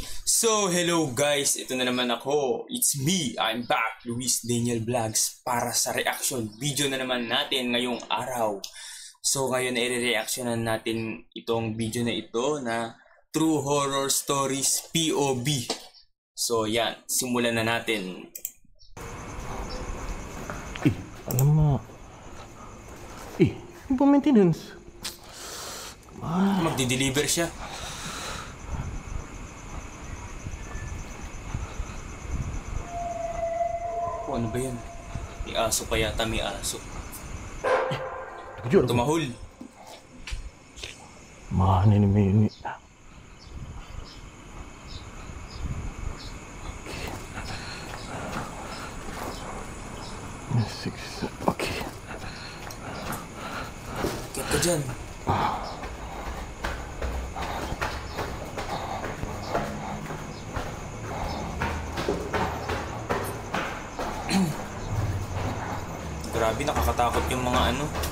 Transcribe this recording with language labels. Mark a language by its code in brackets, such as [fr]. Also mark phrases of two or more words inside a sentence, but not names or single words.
[tl] Hello guys, ito na naman ako. [en] It's me, I'm back, [tl] Luis Daniel Vlogs, para sa reaction video na naman natin ngayong araw. Ngayon i-reactionan natin itong video na ito na True Horror Stories POV. Yan, simulan na natin. Alam mo. Yung pa maintenance. Magdi-deliver siya. Ano ba yan? May aso pa yata, may aso. Tumahol. [ms] Mana ni ini. [tl] Okay. Kaya ka dyan. Grabe, nakakatakot yung mga ano.